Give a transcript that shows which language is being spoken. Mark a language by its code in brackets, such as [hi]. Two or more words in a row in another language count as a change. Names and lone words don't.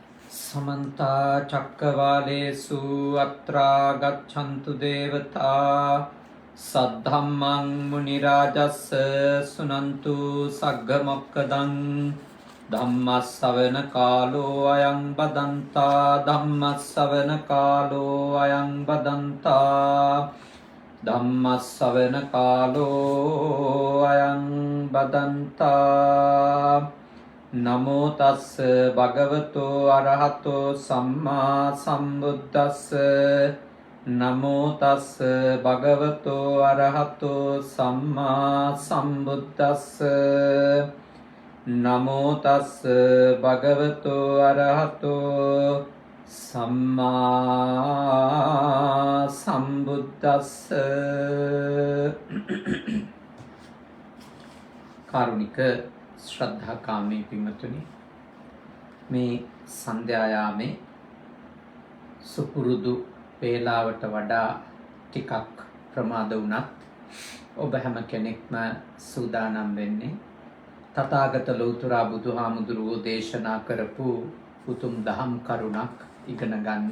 [pi] समन्ता चक्रवालेषु अत्रा गच्छन्तु देवता सद्धम्मं मुनिराजस्य सुनन्तु सग्गमक्कदं धम्मस्सवनकालो अयं बदन्ता धम्मस्सवनकालो अयं बदन्ता धम्मस्सवनकालो अयं बदन्ता नमो तस् भगवतो अरहतो सम्मा सम्बुद्धस्स नमो तस् भगवतो अरहतो सम्मा सम्बुद्धस्स नमो तस् भगवतो अरहतो सम्मा सम्बुद्धस्स कारुणिक [si] ශ්‍රද්ධාකාමී පින්වතුනි මේ සන්ධ්‍යායාමේ සුපුරුදු වේලාවට වඩා ටිකක් ප්‍රමාද වුණත් ඔබ හැම කෙනෙක්ම සූදානම් වෙන්නේ තථාගත ලෞතර බුදුහාමුදුරුවෝ දේශනා කරපු උතුම් දහම් කරුණක් ඉගෙන ගන්න.